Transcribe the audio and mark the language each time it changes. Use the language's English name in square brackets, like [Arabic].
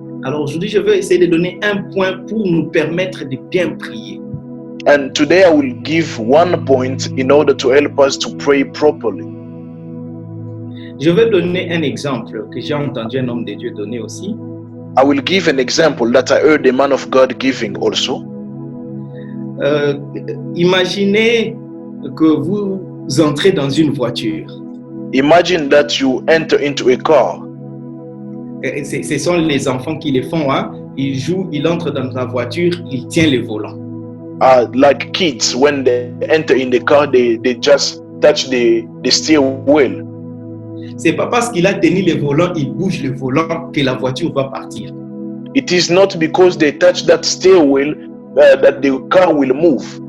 [French] Alors aujourd'hui, je vais essayer de donner un point pour nous permettre de bien prier. [English] And today I will give one point in order to help us to pray properly. [French] Je vais donner un exemple que j'ai entendu un homme de Dieu donner aussi. [English] I will give an example that I heard a man of God giving also. [French] Imaginez que vous entrez dans une voiture. [English] Imagine that you enter into a car. [French] Ce sont les enfants qui le font. Hein? Ils jouent, ils entrent dans la voiture, ils tiennent le volant. [English] Like kids, when they enter in the car, they just touch the steering wheel. [French] C'est pas parce qu'il a tenu le volant, il bouge le volant que la voiture va partir. [English] It is not because they touch that steering wheel that the car will move.